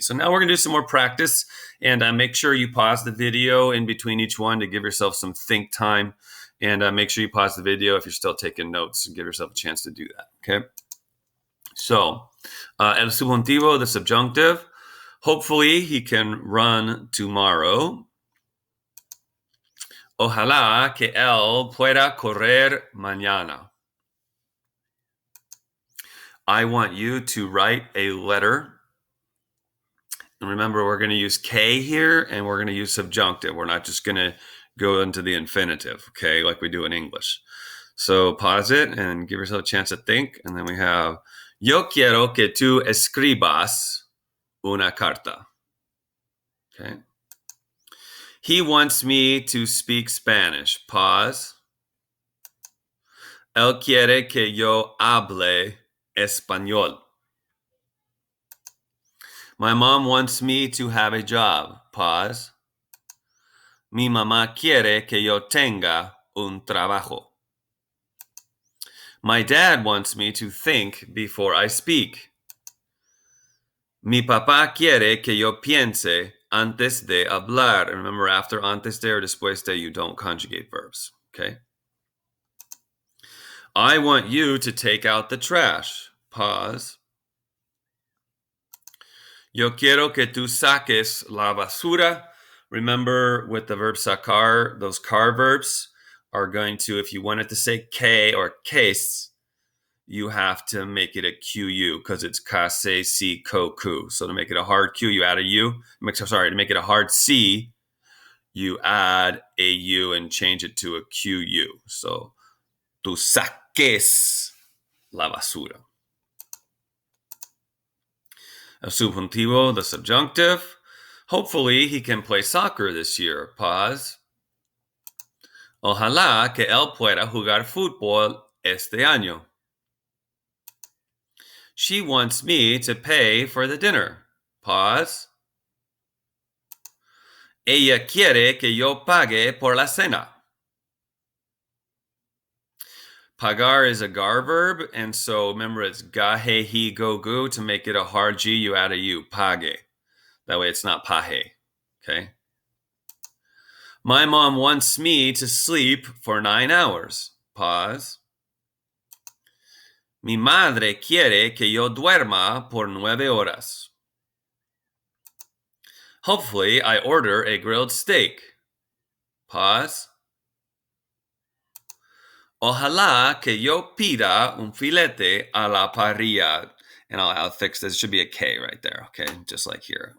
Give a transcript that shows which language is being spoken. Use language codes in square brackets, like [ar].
[en] So now we're going to do some more practice, and make sure you pause the video in between each one to give yourself some think time, and make sure you pause the video if you're still taking notes and give yourself a chance to do that, okay? So, el subjuntivo, the subjunctive, hopefully he can run tomorrow. [es] Ojalá que él pueda correr mañana. [en] I want you to write a letter. And remember, we're going to use que here, and we're going to use subjunctive. We're not just going to go into the infinitive, okay, like we do in English. So pause it and give yourself a chance to think. And then we have, [es] yo quiero que tú escribas una carta. [en] Okay. He wants me to speak Spanish. Pause. [es] Él quiere que yo hable español. [en] My mom wants me to have a job. Pause. [es] Mi mamá quiere que yo tenga un trabajo. [en] My dad wants me to think before I speak. [es] Mi papá quiere que yo piense antes de hablar. [en] And remember, after antes de or después de, you don't conjugate verbs. Okay? I want you to take out the trash. Pause. [es] Yo quiero que tú saques la basura. [en] Remember, with the verb sacar, those car verbs are going to, if you wanted to say que or case, you have to make it a QU because it's kase, si, ko, ku. So to make it a hard Q, you add a U. To make it a hard C, you add a U and change it to a QU. [es] So, tú saques la basura. [en] El subjuntivo, the subjunctive. Hopefully he can play soccer this year. Pause. [es] Ojalá que él pueda jugar fútbol este año. [en] She wants me to pay for the dinner. Pause. [es] Ella quiere que yo pague por la cena. [en] Pagar is a gar verb, and so remember it's ga, he, he, go, gu. To make it a hard G, you add a U, page. That way it's not paje, okay? My mom wants me to sleep for 9 hours. Pause. [es] Mi madre quiere que yo duerma por 9 horas. [en] Hopefully, I order a grilled steak. Pause. [es] Ojalá que yo pida un filete a la parrilla. [en] And I'll fix this. It should be a K right there, okay? Just like here.